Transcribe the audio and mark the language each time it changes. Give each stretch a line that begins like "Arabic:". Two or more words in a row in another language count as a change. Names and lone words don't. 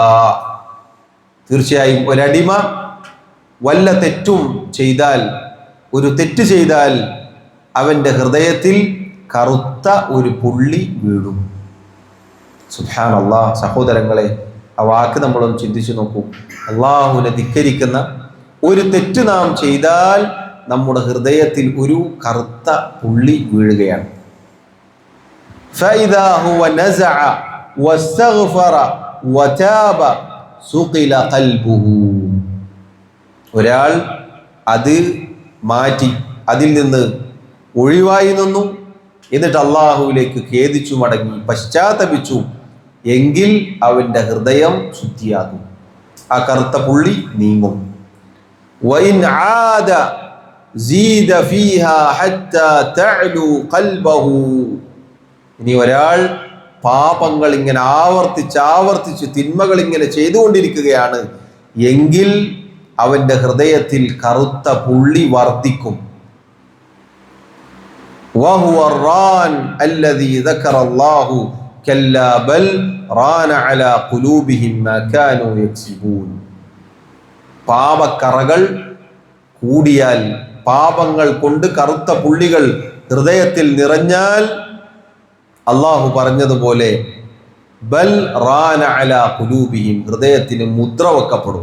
Malayalam: തീർച്ചയായും ഒരടിമ വല്ല തെറ്റും ചെയ്താൽ, ഒരു തെറ്റ് ചെയ്താൽ അവൻ്റെ ഹൃദയത്തിൽ കറുത്ത ഒരു പുള്ളി വീഴും. സുബ്ഹാനല്ലാഹ്. സഹോദരങ്ങളെ, ആ വാക്ക് നമ്മളൊന്ന് ചിന്തിച്ചു നോക്കൂ. അള്ളാഹുവിനെ ധിക്കരിക്കുന്ന ഒരു തെറ്റ് നാം ചെയ്താൽ നമ്മുടെ ഹൃദയത്തിൽ ഒരു കറുത്ത പുള്ളി വീഴുകയാണ്.
Arabic: فإذا هو نزع واستغفر وتاب سقل قلبه.
Malayalam: ഒരാൾ അത് മാറ്റി അതിൽ നിന്ന് ഒഴിവായി നിന്നു, എന്നിട്ട് അള്ളാഹുവിലേക്ക് ഖേദിച്ചു മടങ്ങി പശ്ചാത്തപിച്ചു എങ്കിൽ അവന്റെ ഹൃദയം ശുദ്ധിയാകും, ആ കറുത്ത പുള്ളി നീങ്ങും.
Arabic: وإن عاد زيد فيها حتى تعلو قلبه.
Malayalam: ഇനി ഒരാൾ പാപങ്ങൾ ഇങ്ങനെ ആവർത്തിച്ച് തിന്മകൾ ഇങ്ങനെ ചെയ്തുകൊണ്ടിരിക്കുകയാണ് എങ്കിൽ അവന്റെ ഹൃദയത്തിൽ കറുത്ത പുള്ളി വർദ്ധിക്കും.
Arabic: وهو الران الذي ذكر الله كلا بل ران على قلوبهم ما كانوا يكسبون.
Malayalam: പാപക്കറകൾ കൂടിയാൽ, പാപങ്ങൾ കൊണ്ട് കറുത്ത പുള്ളികൾ ഹൃദയത്തിൽ നിറഞ്ഞാൽ അള്ളാഹു പറഞ്ഞതുപോലെ
Arabic: بل ران على قلوبهم,
Malayalam: ഹൃദയത്തിന് മുദ്ര വെക്കപ്പെടും.